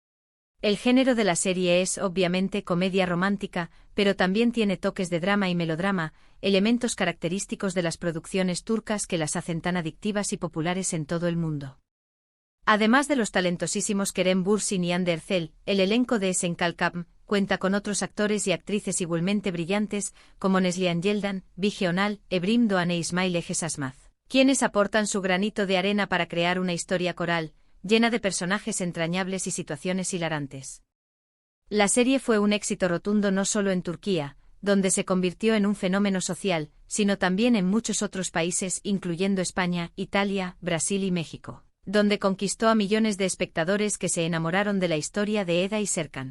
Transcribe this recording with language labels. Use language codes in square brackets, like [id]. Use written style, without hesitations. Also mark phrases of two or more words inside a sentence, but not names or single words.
[es] El género de la serie es, obviamente, comedia romántica, pero también tiene toques de drama y melodrama, elementos característicos de las producciones turcas que las hacen tan adictivas y populares en todo el mundo. Además de los talentosísimos Kerem Bürsin y Hande Erçel, el elenco de Senkalkapm cuenta con otros actores y actrices igualmente brillantes, como Neslihan Yeldan, Bige Onal, Ebrim Doğan e İsmail Ege Sasmaz, quienes aportan su granito de arena para crear una historia coral, llena de personajes entrañables y situaciones hilarantes. La serie fue un éxito rotundo no solo en Turquía, donde se convirtió en un fenómeno social, sino también en muchos otros países, incluyendo España, Italia, Brasil y México, donde conquistó a millones de espectadores que se enamoraron de la historia de Eda y Serkan.